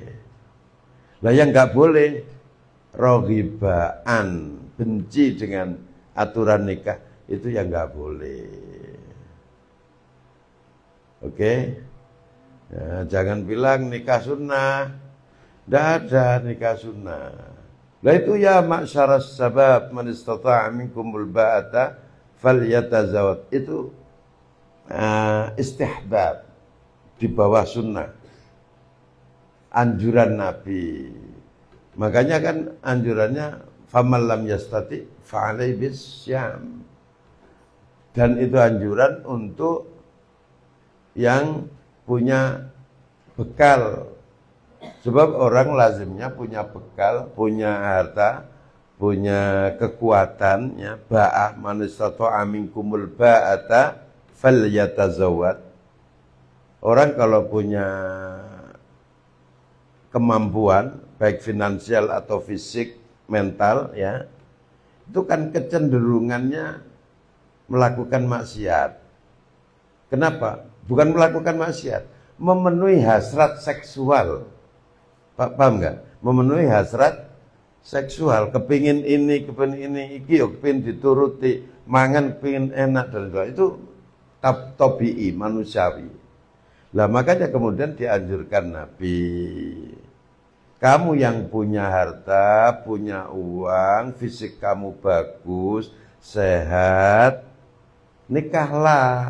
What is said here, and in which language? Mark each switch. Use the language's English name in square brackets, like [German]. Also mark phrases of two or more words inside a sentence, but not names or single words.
[Indonesian] Lah yang nggak boleh rohibaan, benci dengan aturan nikah itu yang nggak boleh. Oke? Ya, jangan bilang nikah sunnah. Tidak ada nikah sunnah. Lah itu [Arabic] يا معشر الشباب من استطاع منكم الباءة فليتزوج. [Indonesian] Itu istihbab di bawah sunnah. Anjuran Nabi. Makanya kan anjurannya [Arabic] فمن لم يستطع فعليه بالصوم. [Indonesian] Dan itu anjuran untuk yang punya bekal. Sebab orang lazimnya punya bekal, punya harta, punya kekuatan, ya. Ba'ah [Arabic] من استطاع منكم الباءة فليتزوج. [Indonesian] Orang kalau punya kemampuan, baik finansial atau fisik, mental, ya, itu kan kecenderungannya melakukan maksiat. Kenapa? Bukan melakukan maksiat, memenuhi hasrat seksual. Paham nggak? Memenuhi hasrat seksual, kepingin ini, kepingin ini, kepingin dituruti, mangan, kepingin enak dan sebagainya. Itu tabi'i, manusiawi. Lah makanya kemudian dianjurkan Nabi, kamu yang punya harta, punya uang, fisik kamu bagus, sehat, nikahlah.